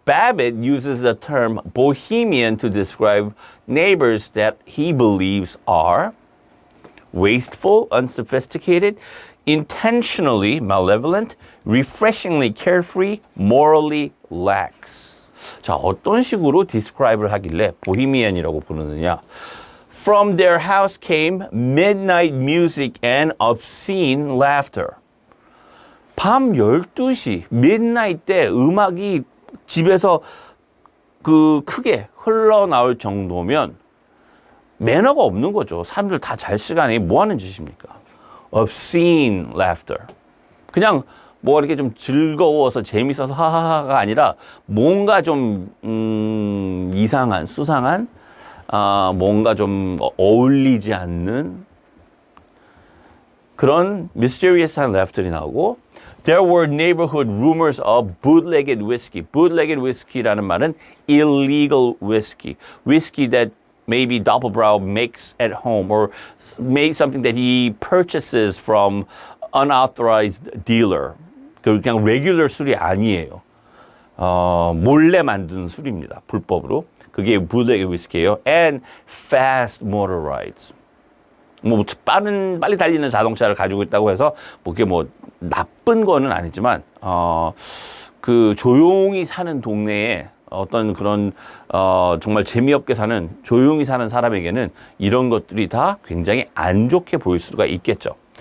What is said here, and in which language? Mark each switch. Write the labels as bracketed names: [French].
[English] Babbitt uses the term bohemian to describe neighbors that he believes are wasteful, unsophisticated, intentionally malevolent, refreshingly carefree, morally lax. [Korean] 자, 어떤 식으로 describe를 하길래 보헤미안이라고 부르느냐. [English] From their house came midnight music and obscene laughter. [Korean] 밤 12시, midnight 때 음악이 집에서 크게 흘러나올 정도면 매너가 없는 거죠. 사람들 다 잘 시간에 뭐 하는 짓입니까? [English] Obscene laughter. [Korean] 그냥 뭐 이렇게 좀 즐거워서 재밌어서 하하하가 아니라 뭔가 좀 이상한, 수상한, 뭔가 좀 어울리지 않는 그런 mysterious한 laughter이 나오고 [English] There were neighborhood rumors of bootlegged whiskey. Bootlegged whiskey라는 말은 illegal whiskey. Whiskey that maybe Doppelbrau makes at home or made something that he purchases from unauthorized dealer. [Korean] 그냥 regular 술이 아니에요. 몰래 만든 술입니다. 불법으로. 그게 bootleg whiskey예요. [English] And fast motor rides. [Korean] 뭐 빨리 달리는 자동차를 가지고 있다고 해서 뭐 그게 뭐 나쁜 거는 아니지만 그 조용히 사는 동네에 어떤 그런 정말 재미없게 사는 조용히 사는 사람에게는 이런 것들이 다 굉장히 안 좋게 보일 수가 있겠죠.